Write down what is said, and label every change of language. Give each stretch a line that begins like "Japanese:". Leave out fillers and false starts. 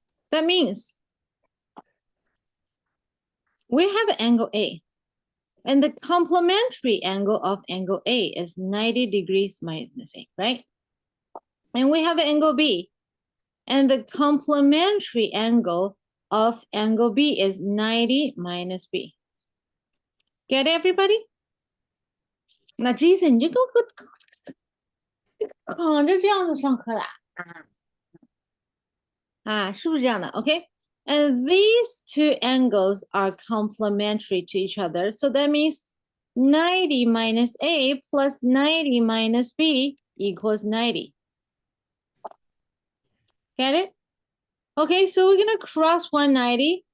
English: That means we have angle A, and the complementary angle of angle A is 90 degrees minus A, right? And we have angle B, and the complementary angle of angle B is 90 minus B. Get it, everybody?
Chinese: 那 Jason 你这个躺着这样子上课的啊？是不是这样的 ？OK?
English: And these two angles are complementary to each other. So that means 90 minus A plus 90 minus B equals 90. Get it? Okay, so we're going to cross 190.